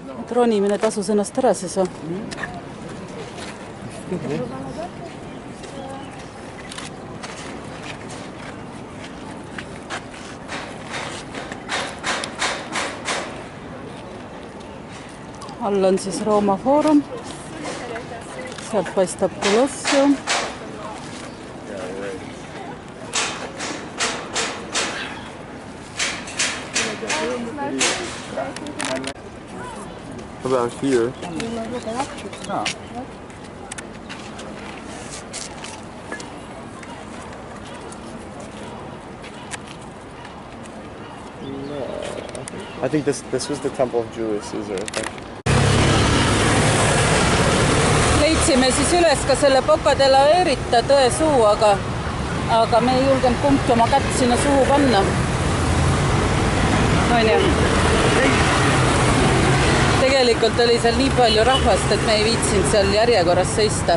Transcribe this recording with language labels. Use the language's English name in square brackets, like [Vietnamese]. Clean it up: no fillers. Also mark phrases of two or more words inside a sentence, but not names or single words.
[Estonian] ronimine tasus ennast ära siis või? All on siis Rooma Foorum. Sealt paistab Colosseum. [English] About here. No. I think this was the temple of Julius Caesar, I think. [Estonian] Leidsime siis üles ka selle Boca de la Erita tõesuu, aga me ei julgenud kumbki oma kätt sinna suhu panna. On ju? Tegelikult oli seal nii palju rahvast, et me ei viitsinud seal järjekorras seista.